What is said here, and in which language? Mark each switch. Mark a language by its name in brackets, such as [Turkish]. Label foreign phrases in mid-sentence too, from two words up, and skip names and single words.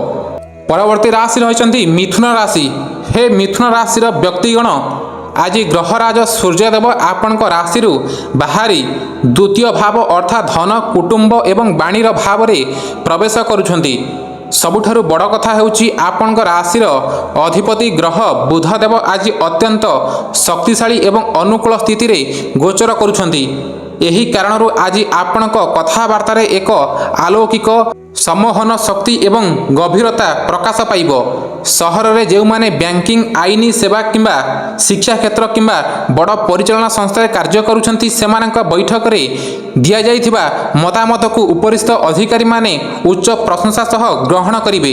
[Odia] ପରବର୍ତ୍ତୀ ରାଶି ରହିଛନ୍ତି ମିଥୁନ ରାଶି। ହେ ମିଥୁନ ରାଶି ବ୍ୟକ୍ତିଗଣ ଆଜି ଗ୍ରହରାଜ ସୂର୍ଯ୍ୟଦେବ ଆପଣଙ୍କ ରାଶି ବାହାରି ଦ୍ୱିତୀୟ ଭାବ ଅର୍ଥାତ୍ ଧନ କୁଟୁମ୍ବ ଏବଂ ବାଣୀର ଭାବ ମେଁ ପ୍ରବେଶ କରୁଛନ୍ତି। ସବୁଠାରୁ ବଡ଼ କଥା ହେଉଛି ଆପଣଙ୍କ ରାଶିର ଅଧିପତି ଗ୍ରହ ବୁଧଦେବ ଆଜି ଅତ୍ୟନ୍ତ ଶକ୍ତିଶାଳୀ ଏବଂ ଅନୁକୂଳ ସ୍ଥିତି ରେ ଗୋଚର କରୁଛନ୍ତି। ଏହି କାରଣରୁ ଆଜି ଆପଣଙ୍କ କଥାବାର୍ତ୍ତାରେ ଏକ ଆଲୌକିକ ସମ୍ମୋହନ ଶକ୍ତି ଏବଂ ଗଭୀରତା ପ୍ରକାଶ ପାଇବ। ସହରରେ ଯେଉଁମାନେ ବ୍ୟାଙ୍କିଂ, ଆଇନ ସେବା କିମ୍ବା ଶିକ୍ଷା କ୍ଷେତ୍ର କିମ୍ବା ବଡ଼ ପରିଚାଳନା ସଂସ୍ଥାରେ କାର୍ଯ୍ୟ କରୁଛନ୍ତି, ସେମାନଙ୍କ ବୈଠକରେ ଦିଆଯାଇଥିବା ମତାମତକୁ ଉପରିସ୍ଥ ଅଧିକାରୀମାନେ ଉଚ୍ଚ ପ୍ରଶଂସା ସହ ଗ୍ରହଣ କରିବେ।